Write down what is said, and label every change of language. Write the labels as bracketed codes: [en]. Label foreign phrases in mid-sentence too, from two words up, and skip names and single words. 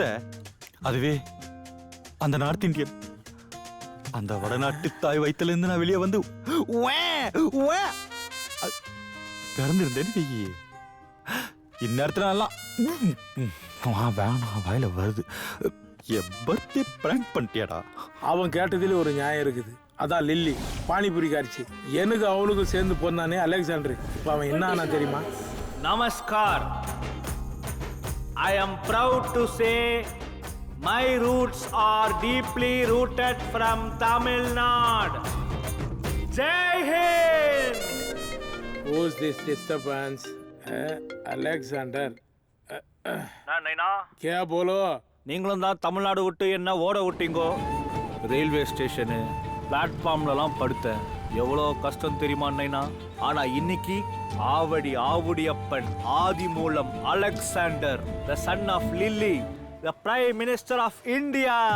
[ta] அதுவே அந்த [en] North Indian, [ta] அந்த வடநாட்டு தாய் வயித்துல இருந்து நான் வெளியே வந்து பிறந்திருந்தேன்னு இந்நேரத்துல எல்லாம் வேணாம் வாயில வருது. என் [en] birthday prank [ta] பண்ணிட்டியாடா. அவன் கேட்டதில் ஒரு நியாயம் இருக்குது. அதான் லில்லி பானிபூரி காரிச்சு. எனக்கு அவளுக்கும் சேர்ந்து போனானே அலெக்சாண்டர். இப்போ அவன் என்ன ஆனா தெரியுமா? [en] Namaskar. I am proud to say my roots are deeply rooted from Tamil Nadu. Jai Hind. Who's this disturbance? Alexander. [ta] நைனா [hi] क्या बोलो? [ta] நீங்களும் தான் தமிழ்நாடு விட்டு என்ன ஓட விட்டீங்கோ. [en] railway station [ta] பிளாட்ஃபார்ம்லலாம் படுத்தேன். எவ்வளோ கஷ்டம் தெரியுமா நைனா. ஆனா இன்னைக்கு ஆவுடியப்பன் ஆதி மூலம் அலெக்சாண்டர், [en] the son of Lilly, the Prime Minister of India.